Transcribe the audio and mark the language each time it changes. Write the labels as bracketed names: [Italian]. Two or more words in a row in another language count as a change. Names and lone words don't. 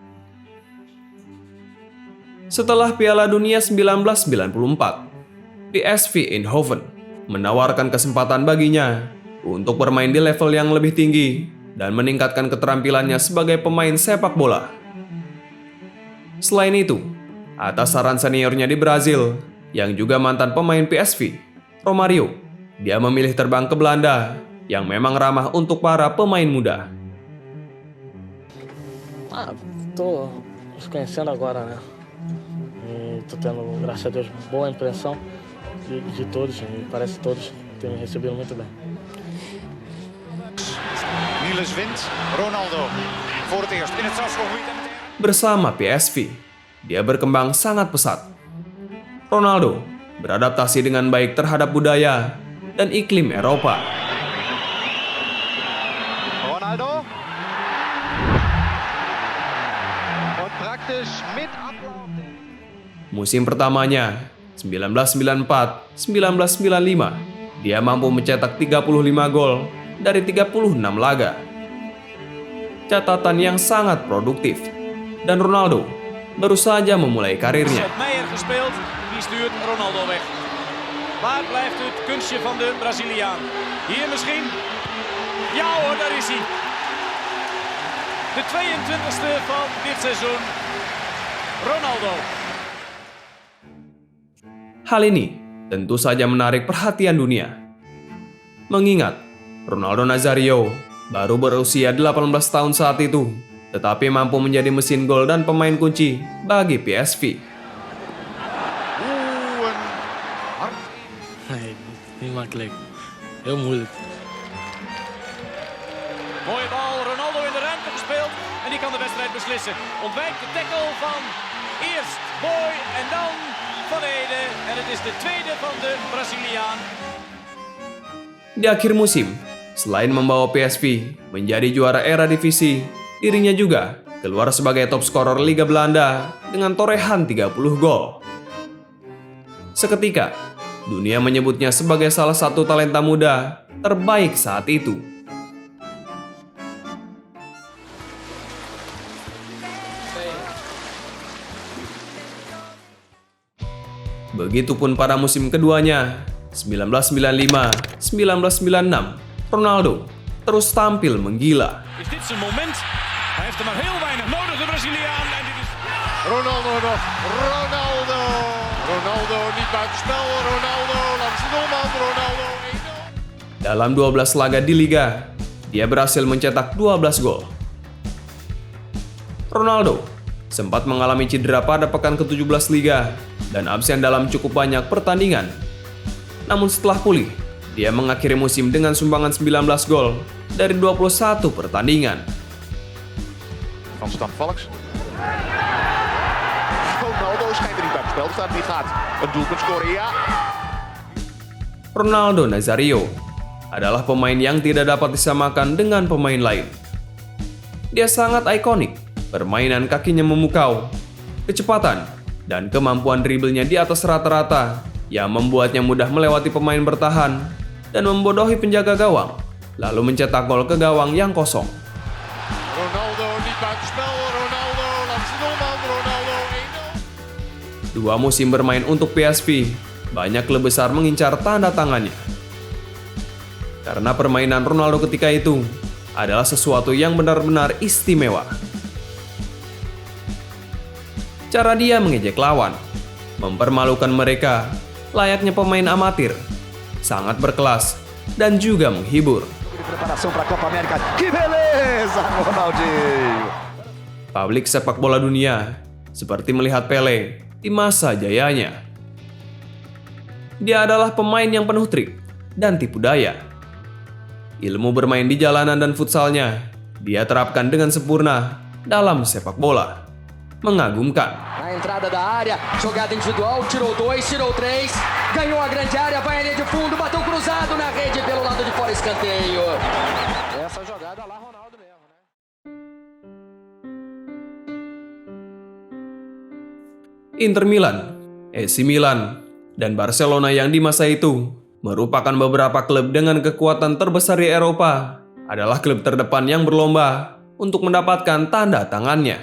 [Indonesian] Setelah Piala Dunia 1994, PSV Eindhoven menawarkan kesempatan baginya untuk bermain di level yang lebih tinggi dan meningkatkan keterampilannya sebagai pemain sepak bola. Selain itu, atas saran seniornya di Brazil, yang juga mantan pemain PSV, Romario, dia memilih terbang ke Belanda yang memang ramah untuk para pemain muda. [Portuguese] Tô os conhecendo agora, né? E tô tendo, graças a Deus, boa impressão de todos. E parece que todos têm me recebido muito bem. [Dutch] Niels wint, Ronaldo voor het eerst in het strafschopgebied. [Indonesian] Bersama PSV, dia berkembang sangat pesat. Ronaldo beradaptasi dengan baik terhadap budaya dan iklim Eropa. Ronaldo. [German] Und praktisch mit Ablauf. [Indonesian] Musim pertamanya, 1994-1995, dia mampu mencetak 35 gol dari 36 laga. Catatan yang sangat produktif. Dan Ronaldo baru saja memulai karirnya. [Dutch] Meijer gespeeld, die stuurt Ronaldo weg. Waar blijft het kunstje van de Braziliaan? Hier misschien? Ja hoor, daar is hij. De 22e van dit seizoen. Ronaldo. [Indonesian] Hal ini tentu saja menarik perhatian dunia. Mengingat Ronaldo Nazario baru berusia 18 tahun saat itu, tetapi mampu menjadi mesin gol dan pemain kunci bagi PSV. [Dutch] Niet makkelijk. Heel moeilijk. Mooie bal, Ronaldo in de ruimte gespeeld en die kan de wedstrijd beslissen. Ontwijkt de tackle van eerst Boy en dan Van Ede en het is de tweede van de Braziliaan. [Indonesian] Di akhir musim, selain membawa PSV menjadi juara Eredivisie, dirinya juga keluar sebagai [English] top scorer [Indonesian] Liga Belanda dengan torehan 30 gol. Seketika, dunia menyebutnya sebagai salah satu talenta muda terbaik saat itu. Begitupun pada musim keduanya, 1995-1996, Ronaldo terus tampil menggila. [Dutch] Is dit zijn moment? Hij heeft er maar heel weinig nodig, de Braziliaan. En dit is... Ronaldo nog. Ronaldo. Ronaldo niet buitenspel. Ronaldo langs de doelman. Ronaldo 1-0. [Indonesian] Dalam 12 laga di Liga, dia berhasil mencetak 12 gol. Ronaldo sempat mengalami cedera pada pekan ke-17 Liga dan absen dalam cukup banyak pertandingan. Namun setelah pulih, dia mengakhiri musim dengan sumbangan 19 gol dari 21 pertandingan. [Dutch] Van Stam Valks. Ronaldo schijnt er niet bij spel te staan. Die gaat een doelpunt scoren, ja. [Indonesian] Ronaldo Nazario adalah pemain yang tidak dapat disamakan dengan pemain lain. Dia sangat ikonik, permainan kakinya memukau, kecepatan, dan kemampuan driblnya di atas rata-rata yang membuatnya mudah melewati pemain bertahan dan membodohi penjaga gawang, lalu mencetak gol ke gawang yang kosong. Ronaldo niet buitenspel. Ronaldo langs de doelman. Ronaldo 1-0. 2 musim bermain untuk PSV, banyak klub besar mengincar tanda tangannya. Karena permainan Ronaldo ketika itu adalah sesuatu yang benar-benar istimewa. Cara dia mengejek lawan, mempermalukan mereka, layaknya pemain amatir, sangat berkelas, dan juga menghibur. [Portuguese] Preparação para a Copa América. Que beleza, Ronaldinho. [Indonesian] Publik sepak bola dunia seperti melihat Pele di masa jayanya. Dia adalah pemain yang penuh trik dan tipu daya. Ilmu bermain di jalanan dan futsalnya dia terapkan dengan sempurna dalam sepak bola. Mengagumkan. [Portuguese] A entrada da área, jogada individual, tirou 2, tirou 3, ganhou a grande área, vai a linha de fundo, bateu cruzado na rede pelo lado de fora, escanteio. Essa jogada lá, Ronaldo mesmo, né? [Indonesian] Inter Milan, AC Milan, dan Barcelona yang di masa itu merupakan beberapa klub dengan kekuatan terbesar di Eropa, adalah klub terdepan yang berlomba untuk mendapatkan tanda tangannya.